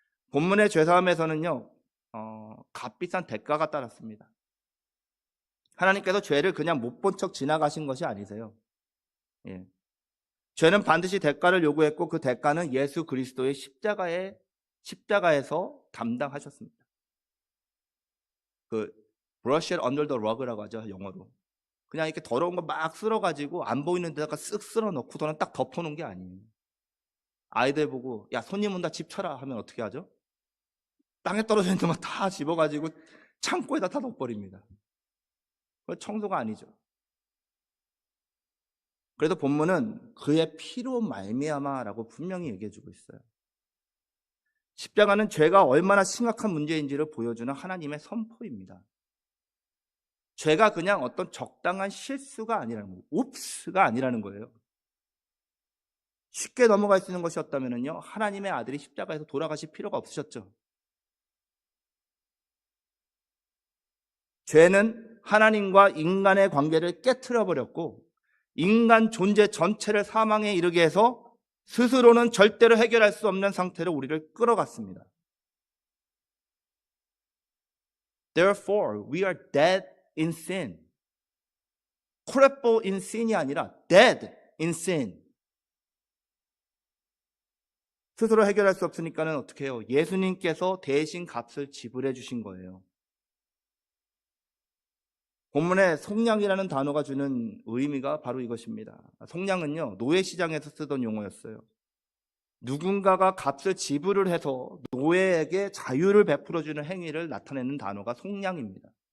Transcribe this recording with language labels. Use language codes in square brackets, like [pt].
[ko] 본문의 죄사함에서는요, 값비싼 대가가 따랐습니다. 하나님께서 죄를 그냥 못 본 척 지나가신 것이 아니세요. 예. 죄는 반드시 대가를 요구했고 그 대가는 예수 그리스도의 십자가에서 담당하셨습니다. 그 [en] brush it under the rug [ko] 라고 하죠, 영어로. 그냥 이렇게 더러운 거 막 쓸어가지고 안 보이는 데다가 쓱 쓸어 넣고 저는 딱 덮어놓은 게 아니에요. 아이들 보고 야, 손님 온다, 집 쳐라 하면 어떻게 하죠? 땅에 떨어져 있는 거 다 집어가지고 창고에다 다 넣어버립니다. 그건 청소가 아니죠. 그래도 본문은 그의 피로 말미암아라고 분명히 얘기해주고 있어요. 십자가는 죄가 얼마나 심각한 문제인지를 보여주는 하나님의 선포입니다. 죄가 그냥 어떤 적당한 실수가 아니라는 거예요. 옵스가 아니라는 거예요. 쉽게 넘어갈 수 있는 것이었다면요, 하나님의 아들이 십자가에서 돌아가실 필요가 없으셨죠. 죄는 하나님과 인간의 관계를 깨트려 버렸고 인간 존재 전체를 사망에 이르게 해서 스스로는 절대로 해결할 수 없는 상태로 우리를 끌어갔습니다. [en] Therefore, we are dead in sin. crippled in sin이 [ko] 아니라 [en] dead in sin. [ko] 스스로 해결할 수 없으니까는 어떻게 해요? 예수님께서 대신 값을 지불해 주신 거예요. 본문에 속량이라는 단어가 주는 의미가 바로 이것입니다. 속량은요, 노예시장에서 쓰던 용어였어요. 누군가가 값을 지불을 해서 노예에게 자유를 베풀어주는 행위를 나타내는 단어가 속량입니다.